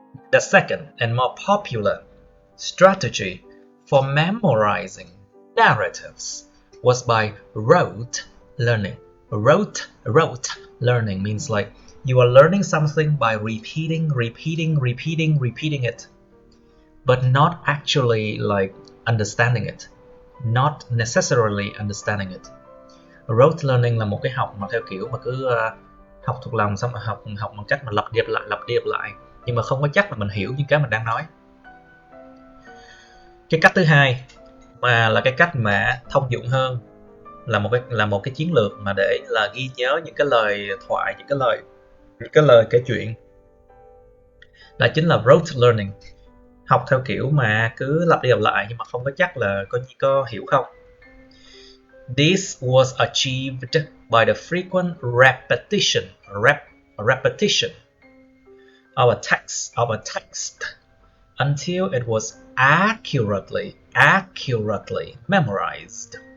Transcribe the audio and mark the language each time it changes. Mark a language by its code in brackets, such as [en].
[en] The second and more popular strategy for memorizing narratives was by rote learning. Rote learning means like you are learning something by repeating it, but not actually like understanding it, not necessarily understanding it. [vi] Rote learning là một cái học mà theo kiểu mà cứ học thuộc lòng, xong rồi học bằng cách mà lặp đi lặp lại, nhưng mà không có chắc là mình hiểu những cái mình đang nói. Cái cách thứ hai mà là cái cách mà thông dụng hơn, là một cái chiến lược mà để là ghi nhớ những cái lời thoại, những cái lời kể chuyện, là chính là rote learning. Học theo kiểu mà cứ lặp đi lặp lại nhưng mà không có chắc là có hiểu không. [en] This was achieved by the frequent repetition of a text until it was accurately memorized.